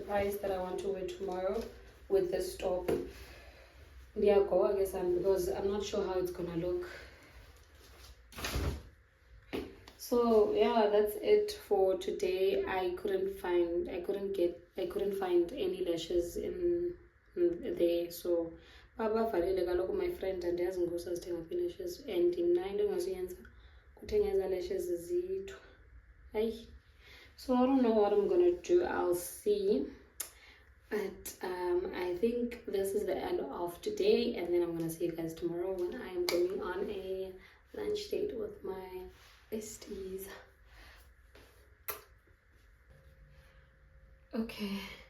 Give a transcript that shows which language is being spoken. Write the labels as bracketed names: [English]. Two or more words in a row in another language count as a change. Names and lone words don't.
[English] Price that I want to wear tomorrow with this top. Yeah, go, I guess, because I'm not sure how it's gonna look. So yeah, that's it for today. I couldn't find any lashes in there, so [Xhosa] baba valile kaloku [English] my friend [Xhosa] and andiyazi ngoku sazithenga lashes and mna into engazuyenza kuthenga lashes zithu. Hayi. [English] So I don't know what I'm gonna do. I'll see. But I think this is the end of today, and then I'm gonna see you guys tomorrow when I am going on a lunch date with my besties. Okay.